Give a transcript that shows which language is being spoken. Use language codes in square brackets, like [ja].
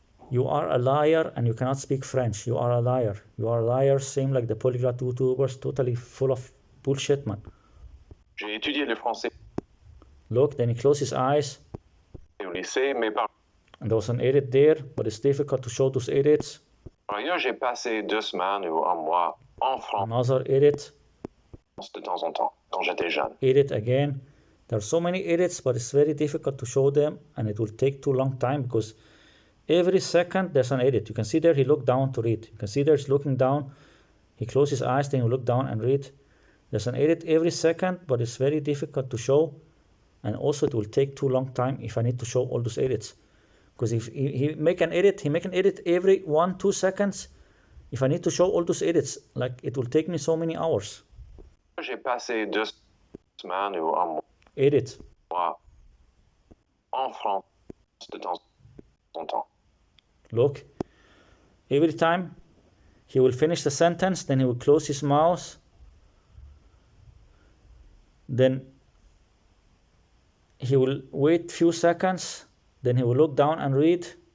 [en] You are a liar and you cannot speak French. You are a liar. You are a liar, same like the Polyglot YouTubers, totally full of bullshit, man. [fr] J'ai étudié le français [en] Look, then he closed his eyes. [fr] au lycée, mais par [en] And there was an edit there, but it's difficult to show those edits. [fr] ailleurs, j'ai passé 2 semaines ou un mois en France [en] Another edit. [fr] de temps en temps, quand j'étais jeune. [en] Edit again. There are so many edits, but it's very difficult to show them, and it will take too long time because every second there's an edit. You can see there he looked down to read. You can see there he's looking down. He closed his eyes, then he look down and read. There's an edit every second, but it's very difficult to show. And also it will take too long time if I need to show all those edits. Because if he make an edit every 1-2 seconds. If I need to show all those edits, like it will take me so many hours. [fr] J'ai passé 2 semaines ou un [en] Edit. [fr] mois en France de temps en temps. [en] Look, every time he will finish the sentence, then he will close his mouse. Then he will wait few seconds, then he will look down and read.